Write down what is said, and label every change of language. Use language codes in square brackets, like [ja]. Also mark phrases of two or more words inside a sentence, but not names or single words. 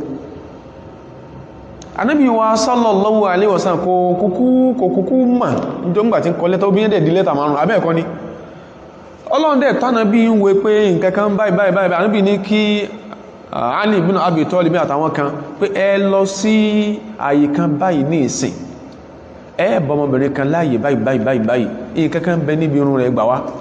[yo] Ànábì wa [ar] صلى الله عليه وسلم [yo] kò kúkú mà níjọ́ ńgbà tí ń kọ lẹ́tà obìnrin dẹ̀ di lẹ́tà márùn abẹ́ẹ̀kọ́ ni Ọlọ́run dẹ̀ tánàbí ń wo pé nǹkan kan báyìí Ànábì ní kí Ali ibn Abi Talib àtàwọn kan pé ẹ lọ sí àyè kan báyìí ní ìsìn ẹ bọ́ ọmọbìnrin kan láàyè báyìí nǹkankan bẹ níbi irun rẹ̀ gbà wá